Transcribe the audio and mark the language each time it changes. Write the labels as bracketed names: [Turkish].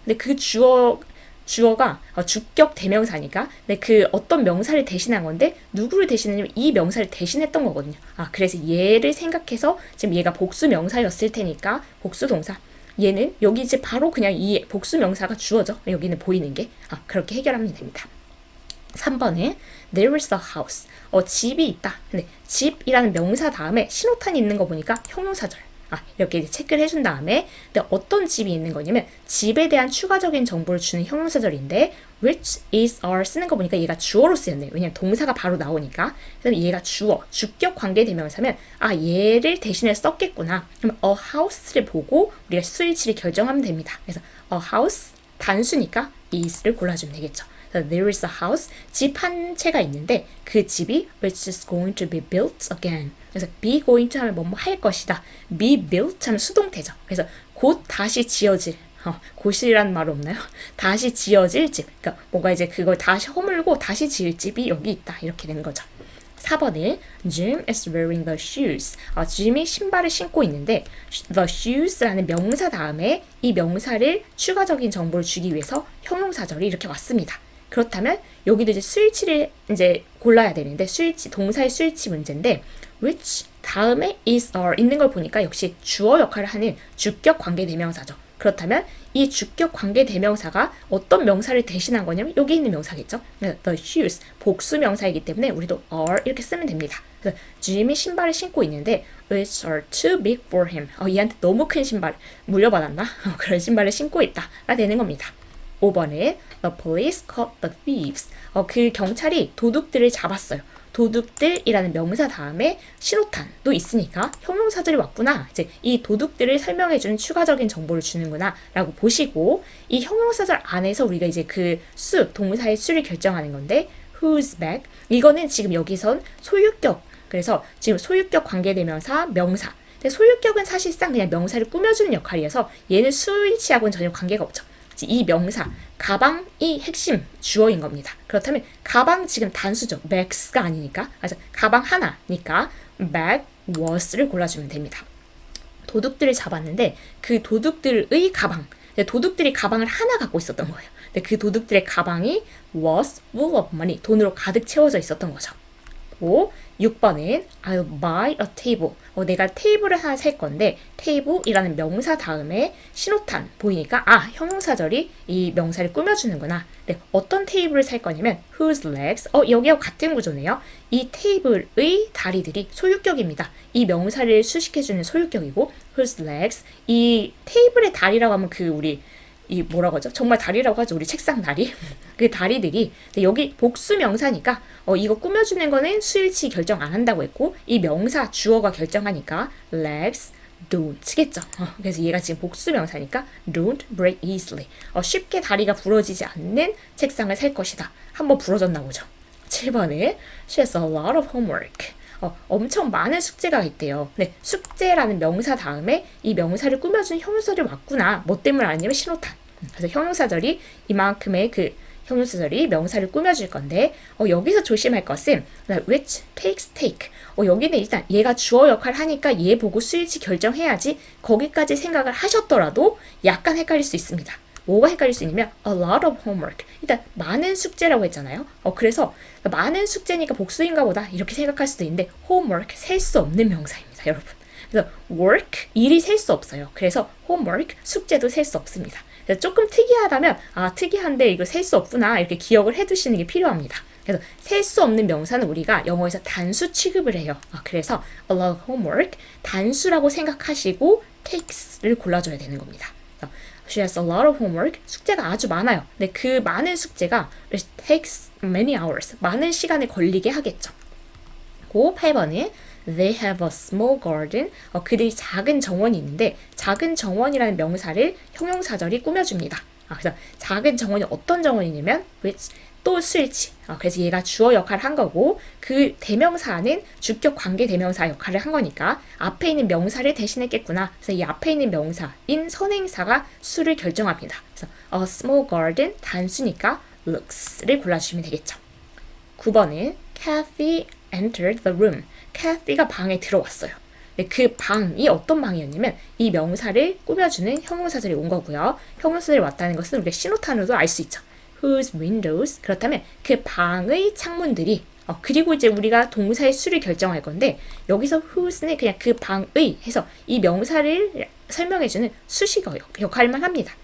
[Korean] 근데 그 주어가 주격 대명사니까 근데 그 어떤 명사를 대신한 건데 누구를 대신하냐면 이 명사를 대신했던 거거든요. 그래서 얘를 생각해서 지금 얘가 복수 명사였을 테니까 복수 동사. 얘는 여기 이제 바로 그냥 이 복수 명사가 주어죠. 여기는 보이는 게. 그렇게 해결하면 됩니다. [English] 3번에 there is a house. [Korean] 집이 있다. 근데 집이라는 명사 다음에 신호탄이 있는 거 보니까 형용사절. 이렇게 이제 체크를 해준 다음에 근데 어떤 집이 있는 거냐면 집에 대한 추가적인 정보를 주는 형용사절인데 which is are 쓰는 거 보니까 얘가 주어로 쓰였네요. 왜냐면 동사가 바로 나오니까. 그래서 얘가 주어, 주격 관계대명사면 얘를 대신해 썼겠구나. 그럼 a house를 보고 우리가 스위치를 결정하면 됩니다. 그래서 a house 단수니까 is를 골라주면 되겠죠. [English] There is a house, [Korean] 집 한 채가 있는데 그 집이 [English] which is going to be built again. [Korean] 그래서 be going to 하면 뭐뭐 할 것이다. be built 하면 수동태죠. 그래서 곧 다시 지어질, 곧이라는 말 없나요? 다시 지어질 집. 그러니까 뭔가 이제 그걸 다시 허물고 다시 지을 집이 여기 있다. 이렇게 되는 거죠. [English] 4번에 Jim is wearing the shoes. [Korean] 짐이 신발을 신고 있는데 the shoes라는 명사 다음에 이 명사를 추가적인 정보를 주기 위해서 형용사절이 이렇게 왔습니다. 그렇다면 여기도 이제 스위치를 이제 골라야 되는데 동사의 스위치 문제인데 which 다음에 is are 있는 걸 보니까 역시 주어 역할을 하는 주격 관계 대명사죠. 그렇다면 이 주격 관계 대명사가 어떤 명사를 대신한 거냐면 여기 있는 명사겠죠. the shoes 복수 명사이기 때문에 우리도 are 이렇게 쓰면 됩니다. 그래서 짐이 신발을 신고 있는데 [English] which are too big for him. [Korean] 얘한테 너무 큰 신발 물려받았나? 그런 신발을 신고 있다가 되는 겁니다. [English] 5번에 the police caught the thieves. [Korean] 그 경찰이 도둑들을 잡았어요. 도둑들이라는 명사 다음에 신호탄도 있으니까 형용사절이 왔구나. 이제 이 도둑들을 설명해주는 추가적인 정보를 주는구나 라고 보시고 이 형용사절 안에서 우리가 이제 그 동사의 수를 결정하는 건데 whose bag 이거는 지금 여기선 소유격 그래서 지금 소유격 관계대명사 명사 근데 소유격은 사실상 그냥 명사를 꾸며주는 역할이어서 얘는 수일치하고는 전혀 관계가 없죠. 이 명사, 가방이 핵심 주어인 겁니다. 그렇다면 가방 지금 단수죠. bags가 아니니까. 그래서 가방 하나니까 bag was를 골라주면 됩니다. 도둑들을 잡았는데 그 도둑들의 가방, 도둑들이 가방을 하나 갖고 있었던 거예요. 근데 그 도둑들의 가방이 [English] was full of money, [Korean] 돈으로 가득 채워져 있었던 거죠. [English] 6번은 I'll buy a table. [Korean] 내가 테이블을 하나 살 건데 table이라는 명사 다음에 신호탄 보이니까 형용사절이 이 명사를 꾸며주는구나. 네, 어떤 테이블을 살 거냐면 whose legs. 여기와 같은 구조네요. 이 테이블의 다리들이 소유격입니다. 이 명사를 수식해주는 소유격이고 whose legs. 이 테이블의 다리라고 하면 이 뭐라고 하죠? 정말 다리라고 하죠. 우리 책상 다리. 그 다리들이 여기 복수 명사니까 이거 꾸며주는 거는 수일치 결정 안 한다고 했고 이 명사 주어가 결정하니까 legs don't겠죠. 그래서 얘가 지금 복수 명사니까 [English] don't break easily. [Korean] 쉽게 다리가 부러지지 않는 책상을 살 것이다. 한번 부러졌나 보죠. [English] 7번에 she has a lot of homework. [Korean] 엄청 많은 숙제가 있대요. 네, 숙제라는 명사 다음에 이 명사를 꾸며주는 형용사절이 왔구나. 뭐 때문에 아니면 신호탄. 그래서 형용사절이 이만큼의 그 형용사절이 명사를 꾸며줄 건데 여기서 조심할 것은 which takes take. 여기는 일단 얘가 주어 역할 하니까 얘 보고 수일치 결정해야지 거기까지 생각을 하셨더라도 약간 헷갈릴 수 있습니다. 뭐가 헷갈릴 수 있냐면 a lot of homework. 일단 많은 숙제라고 했잖아요. 그래서 많은 숙제니까 복수인가 보다 이렇게 생각할 수도 있는데 homework 셀 수 없는 명사입니다, 여러분. 그래서 work 일이 셀 수 없어요. 그래서 homework 숙제도 셀 수 없습니다. 그래서 조금 특이하다면 특이한데 이거 셀 수 없구나 이렇게 기억을 해두시는 게 필요합니다. 그래서 셀 수 없는 명사는 우리가 영어에서 단수 취급을 해요. 그래서 a lot of homework 단수라고 생각하시고 takes를 골라줘야 되는 겁니다. [English] She has a lot of homework. [Korean] 숙제가 아주 많아요. 근데 그 많은 숙제가 [English] it takes many hours. [Korean] 많은 시간을 걸리게 하겠죠. [English] 그 8번은 They have a small garden. [Korean] 그들이 작은 정원이 있는데 작은 정원이라는 명사를 형용사절이 꾸며줍니다. 그래서 작은 정원이 어떤 정원이냐면 which 또 수일치. 그래서 얘가 주어 역할을 한 거고 그 대명사는 주격 관계 대명사 역할을 한 거니까 앞에 있는 명사를 대신했겠구나. 그래서 이 앞에 있는 명사인 선행사가 수를 결정합니다. 그래서 a small garden 단수니까 looks를 골라주시면 되겠죠. [English] 9번은 Kathy entered the room. [Korean] Kathy가 방에 들어왔어요. 그 방이 어떤 방이었냐면 이 명사를 꾸며주는 형용사절이 온 거고요. 형용사절이 왔다는 것은 우리가 신호탄으로도 알 수 있죠. [English] Whose windows. [Korean] 그렇다면 그 방의 창문들이 그리고 이제 우리가 동사의 수를 결정할 건데 여기서 whose는 그냥 그 방의 해서 이 명사를 설명해주는 수식어 역할만 합니다.